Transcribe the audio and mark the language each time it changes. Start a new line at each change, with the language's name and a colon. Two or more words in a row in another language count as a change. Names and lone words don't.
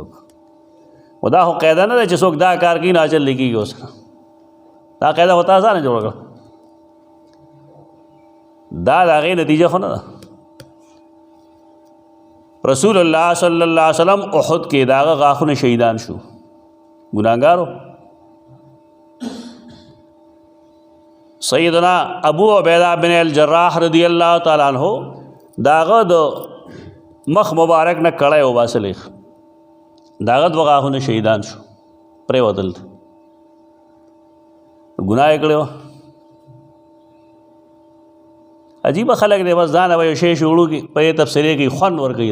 Pashto: و دا خو قاعده نه ده چې څوک دا کار کوي نو اجر لیکېږي اوس. دا قاعده خو تا ځانه جوړه کړه. دا د هغې نتیجه خو نه ده. رسول الله
Arabic: صلی الله علیه وسلم
Pashto: احد کې د هغه غاښونه شهیدان شو، ګناهګارو. سیدنا ابو عبیدہ بن الجراح
Arabic: رضی اللہ تعالیٰ عنہ
Pashto: داغه د مخ مبارک نه کړی وباسلی، داغه دوه غاښونه شهیدان شو، پرېوتل، ګناه یې کړی وه. عجیبه خلک دی، بس ځانه به یو شی شروع کړي په دې تبصرې کې خوند ورکوي.